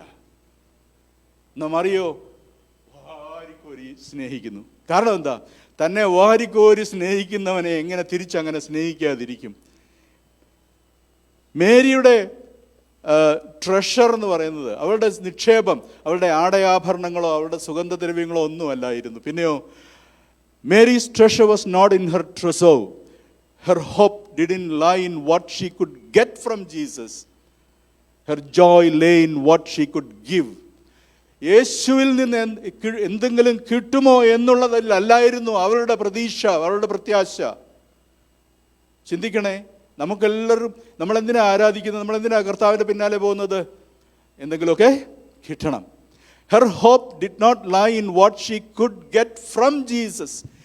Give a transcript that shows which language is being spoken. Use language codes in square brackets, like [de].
[ml] എന്നാ മറിയോ വാരിക്കോരി സ്നേഹിക്കുന്നു. കാരണം എന്താ? തന്നെ വാരിക്കോരി സ്നേഹിക്കുന്നവനെ എങ്ങനെ തിരിച്ചങ്ങനെ സ്നേഹിക്കാതിരിക്കും? മേരിയുടെ ട്രഷർ എന്ന് പറയുന്നത്, അവളുടെ നിക്ഷേപം അവളുടെ ആടയാഭരണങ്ങളോ അവളുടെ സുഗന്ധദ്രവ്യങ്ങളോ ഒന്നുമല്ലായിരുന്നു. [en] പിന്നെയോ, Mary's treasure was not in her trousseau. Her hope didn't lie in what she could get from Jesus. Her joy lay in what she could give. [ml] യേശുവിൽ നിന്ന് എന്തെങ്കിലും കിട്ടുമോ എന്നുള്ളതല്ലായിരുന്നു അവളുടെ പ്രതീക്ഷ, അവളുടെ പ്രത്യാശ. ചിന്തിക്കണേ, നമുക്കെല്ലാവരും നമ്മളെന്തിനാ ആരാധിക്കുന്നത്, നമ്മളെന്തിനാ കർത്താവിൻ്റെ പിന്നാലെ പോകുന്നത്? എന്തെങ്കിലുമൊക്കെ കിട്ടണം. [en] Her hope did not lie in what she could get from Jesus.